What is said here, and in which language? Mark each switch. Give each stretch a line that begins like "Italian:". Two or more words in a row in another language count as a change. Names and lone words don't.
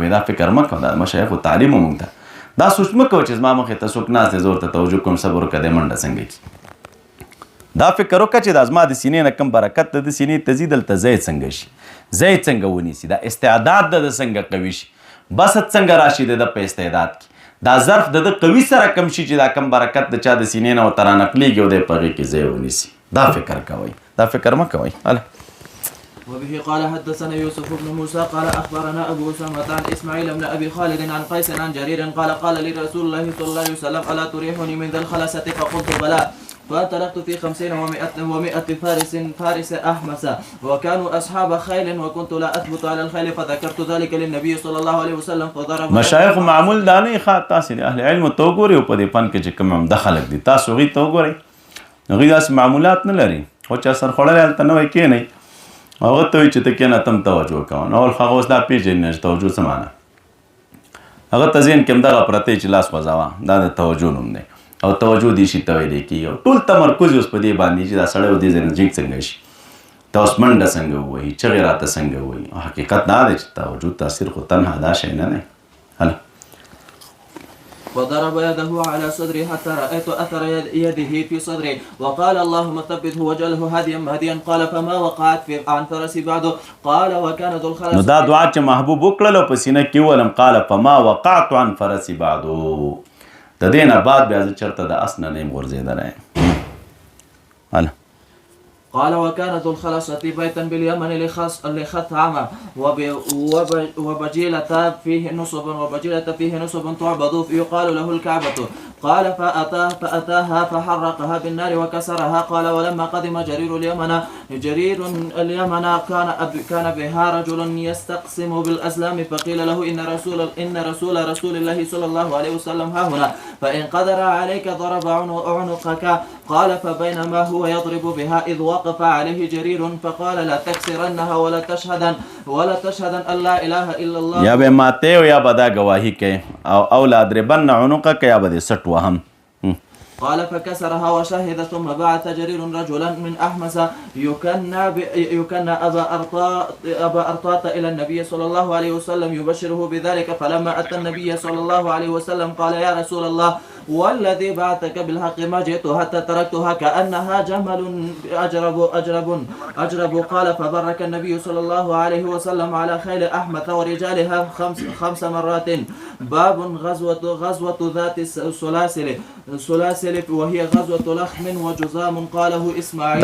Pashto: کوئ دا فکر مه کوه دا مشایخو تعلیم و موږ ته دا سوچ مه کوه چې زما مخې ته څوک ناست دی زه ورته توجه کوم صبر وکړه دی منډه څنګه کړي دا فکر وکړه چې دا زما د سینې نه کم برکت د سینې ته ځي دلته ځای څنګه شي ځای څنګه ونیسي دا استعداد د څنګه قوي شي بسط څنګه راشي د په استعداد کې دا ظرف د قوي سره کم شي چې دا کم برکت د چا د سینې نه ورته رانقلیږي او دی په هغې کې ځای ونیسي دا فکر کوئ دا فکر مه کوئ
Arabic: وبه قال حدثنا يوسف بن موسى قال اخبرنا ابو اسامه عن اسماعيل بن ابي خالد عن قيس عن جرير قال لي رسول الله صلى الله عليه وسلم الا تريحني من ذا الخلسه فقلت بلى فانطلقت في 50 و100 فارس أحمس وكانوا أصحاب خيل وكنت لا أثبت على الخيل فذكرت ذلك للنبي صلى الله عليه وسلم فضرب
Pashto: مشایخ معمول دا نه ښه تاسې د اهل علمو ته وګورئ او په دې فن کې چې کوم عمده خلک دي تاسو هغوی ته وګورئ هغوی داسې معمولات نه لري خو چا سر خوړلی هلته نه وی کښېنئ هغه ته وایي چې ته کښېنه ته هم توجه کوه نو هغه اوس دا پېژني نه چې توجه څه معنی هغه ته ذهن کې همدغه پرته چې لاس خوځوه دا د توجه نوم دی او توجه دې شي ته ویلی کېږي ټول تمرکز اوس په دې باندې چې دا سړی و دې ځای نه جګ څنګه شي ته اوس منډه څنګه ووهي چغې راته څنګه ووهي حقیقت دا دی چې توجه تاثیر خو تنها دا شی نه دی هله
Arabic: وضرب يده على صدري حتى رأيت أثر يده في صدري وقال اللهم ثبته واجعله هاديا مهديا قال فما وقعت عن فرسي بعده قال وكان ذو الخلس
Pashto: نو دا دعا چې محبوب وکړلو په سینه کې ولم
Arabic: قال فما وقعت عن فرسي بعده
Pashto: د دې نه بعد بیا زه چېرته د اس نه یم غورځېدلی هله
Arabic: قال وكان ذو الخلصة بيتا باليمن لخثعم وبجيلة فيه نصب تعبد يقال له الكعبة قال فأتاها فحرقها بالنار وكسرها قال ولما قدم جرير اليمن كان بها رجل يستقسم بالأسلام فقيل له إن رسول الله صلى الله عليه وسلم ها هنا فإن قدر عليك ضرب عنقك قال فبينما هو يضرب بها إذ وقف عليه جرير فقال لا تكسرنها ولا تشهدن أن لا إله إلا الله
Pashto: یا به ماته یا به دا گواهی کوي او
Arabic: لا ضربن عنقك
Pashto: یا به دې سټ وهم
Arabic: قال فكسرها وشهد ثم بعث جرير رجلا من أحمس يكنى أبا أرطاط إلى النبي صلى الله عليه وسلم يبشره بذلك فلما أتى النبي صلى الله عليه وسلم قال يا رسول الله والذي بعثك بالحق ما جئت حتى تركتها كأنها جمل أجرب قال فبرك النبي صلى الله عليه وسلم على خيل أحمث ورجالها 5 مرات باب غزوة ذات السلاسل وهي غزوة لخم وجزام قاله إسماعيل